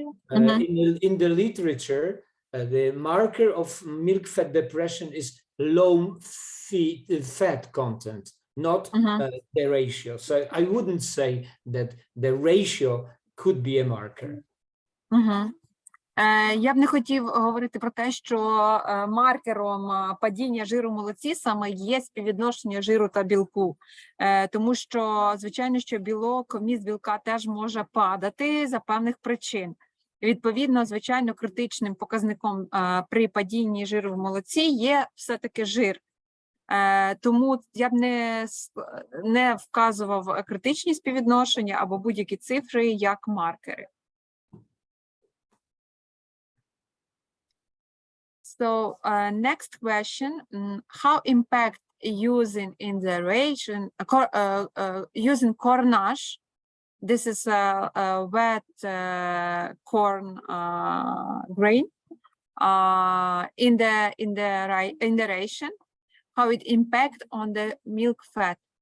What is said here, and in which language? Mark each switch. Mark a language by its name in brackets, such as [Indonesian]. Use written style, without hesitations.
[English] In the literature, the marker of milk fat depression is low fat content, not the ratio. So I wouldn't say that the ratio could be a marker. [Ukrainian] Я б не хотів говорити про те, що маркером падіння жиру в молоці саме є співвідношення жиру та білку. Тому що, звичайно, що вміст білка теж може падати за певних причин. Відповідно, звичайно, критичним показником при падінні жиру в молоці є все-таки жир. Тому я б не вказував критичні співвідношення або будь-які цифри як маркери. [English] So next question, how impact using in the region, using cornage, this is a wet corn grain, in the ration, how it impact on the milk fat?